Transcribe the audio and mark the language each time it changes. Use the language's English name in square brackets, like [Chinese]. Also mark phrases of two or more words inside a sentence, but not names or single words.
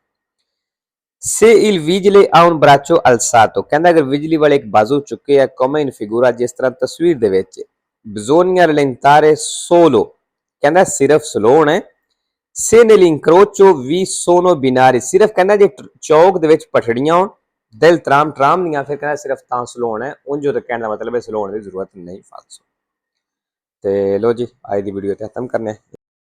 [Italian] Se il vigile ha un braccio alzato, [Punjabi] ਕਹਿੰਦਾ ਅਗਰ ਬਿਜਲੀ ਵਾਲੇ ਇੱਕ ਬਾਜ਼ੂ ਚੁੱਕੇ ਆ, [Italian] come in figura, [Punjabi] ਜਿਸ ਤਰ੍ਹਾਂ ਤਸਵੀਰ ਦੇ ਵਿੱਚ, [Italian] bisogna rallentare solo, [Punjabi] ਕਹਿੰਦਾ ਸਿਰਫ ਸਲੋ ਹੋਣਾ ਹੈ। [Italian] se nell'incrocio vi sono binari, [Punjabi] ਸਿਰਫ ਕਹਿੰਦਾ ਜੇ ਚੌਕ ਦੇ ਵਿੱਚ ਪਟੜੀਆਂ ਹੋਣ, [Italian] del tram [Punjabi] ਟਰਾਮ ਦੀਆਂ, ਫਿਰ ਕਹਿੰਦਾ ਸਿਰਫ ਤਾਂ ਸਲੋ ਹੋਣਾ ਹੈ, ਉਂਝ ਤਾਂ ਕਹਿਣ ਦਾ ਮਤਲਬ ਹੈ ਸਲੋ ਹੋਣ ਦੀ ਜ਼ਰੂਰਤ ਨਹੀਂ ਫਾਲਸੋ। ਤੇ ਲੋ ਜੀ, ਅੱਜ ਦੀ ਵੀਡੀਓ ਤੇ ਖਤਮ ਕਰਨੇ।